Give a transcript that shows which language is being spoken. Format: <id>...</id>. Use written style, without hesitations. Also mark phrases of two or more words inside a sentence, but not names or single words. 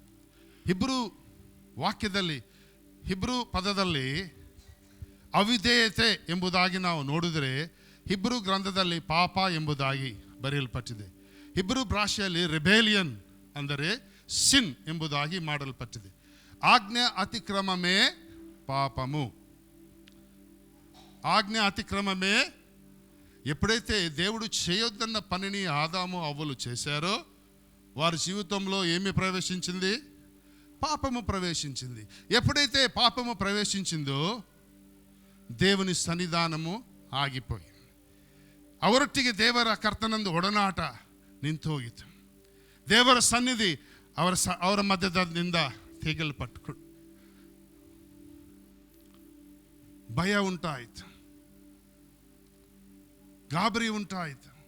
<kn>ಹಿಬ್ರು ಪದದಲ್ಲಿ ಅವಿಧೇಯತೆ ಎಂಬುದಾಗಿ ನಾವು ನೋಡಿದರೆ, ಹಿಬ್ರು ಗ್ರಂಥದಲ್ಲಿ ಪಾಪ ಎಂಬುದಾಗಿ ಬರೆಯಲ್ಪಟ್ಟಿದೆ. ಹಿಬ್ರು ಭಾಷೆಯಲ್ಲಿ ರೆಬೇಲಿಯನ್ ಅಂದರೆ ಸಿನ್ ಎಂಬುದಾಗಿ ಮಾಡಲ್ಪಟ್ಟಿದೆ.</kn> <te>ఆజ్ఞ అతిక్రమమే పాపము. ఆజ్ఞ అతిక్రమమే ఎప్పుడైతే దేవుడు చేయొద్దన్న పనిని ఆదాము అవ్వలు చేశారో వారి జీవితంలో ఏమి ప్రవేశించింది? పాపము ప్రవేశించింది. ఎప్పుడైతే పాపము ప్రవేశించిందో దేవుని సన్నిధానము ఆగిపోయింది.</te> <kn>ಅವರೊಟ್ಟಿಗೆ ದೇವರ ಕರ್ತನಂದು ಒಡನಾಟ ನಿಂತು ಹೋಗಿತ್ತು. ದೇವರ ಸನ್ನಿಧಿ ಅವರ ಮಧ್ಯದಿಂದ ತೆಗೆಯಲ್ಪಟ್ಟು ಭಯ ಉಂಟಾಯಿತು, ಗಾಬರಿ ಉಂಟಾಯಿತು.</kn>